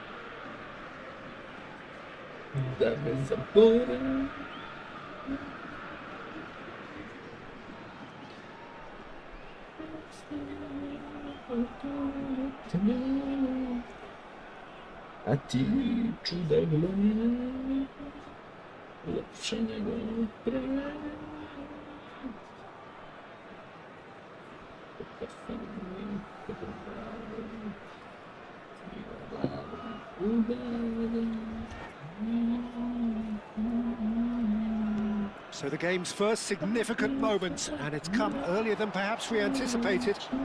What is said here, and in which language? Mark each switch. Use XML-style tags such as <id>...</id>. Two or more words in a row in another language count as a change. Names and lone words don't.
<en>That is a border.</en> <sr>A ti čuda glumine, lepše nego pre.</sr> <en>So the game's first significant moment, and it's come earlier than perhaps we anticipated.</en>